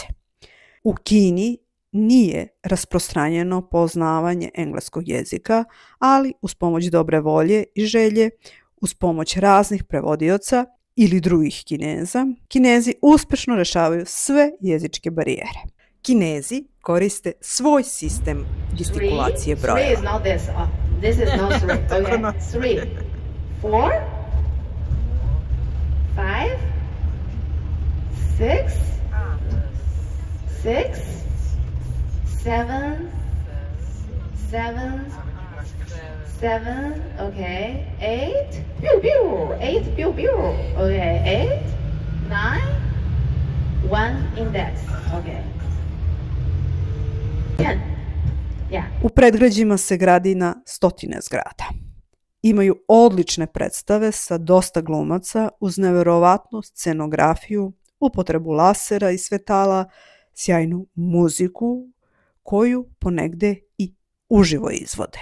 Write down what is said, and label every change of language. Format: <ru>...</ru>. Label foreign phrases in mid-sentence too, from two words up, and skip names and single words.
<sr>U Kini nije rasprostranjeno poznavanje engleskog jezika, ali uz pomoć dobre volje i želje, uz pomoć raznih prevodioca ili drugih Kineza, Kinezi uspešno rešavaju sve jezičke barijere. Kinezi koriste svoj sistem gestikulacije brojeva.</sr> <en>Three is not this. This is not three. Okay. 3, 4, 5, 6, 6, 7, 7, 7, okay, 8, pew pew, 8, pew pew, okay, 8, 9, 1 index, okay. 10, yeah.</en> <sr>U predgrađima se gradi na stotine zgrada. Imaju odlične predstave sa dosta glumaca uz neverovatnu scenografiju, upotrebu lasera i svetala, sjajnu muziku koju ponegde i uživo izvode.</sr>